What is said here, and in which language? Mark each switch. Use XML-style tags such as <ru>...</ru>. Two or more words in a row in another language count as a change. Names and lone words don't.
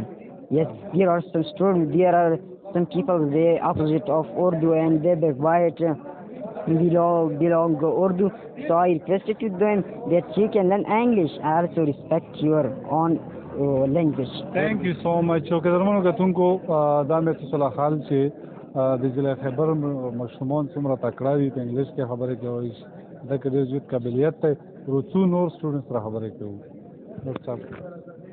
<en>Yes, there are some students, there are some people, they opposite of Urdu, and they quite belong to Urdu. So I requested to them that you can learn English. I also respect your own language. Thank you so much.</en> <ps>Okay, درمنو کتونکو دا مې تاسو خال چې د ضلع خیبر مشران څومره تکړه دي په انګلیش کې خبرې کوي، دا کې ډېر زیات قابلیت دی. ورڅو نور سټوډنټس سره خبرې کوي.</ps>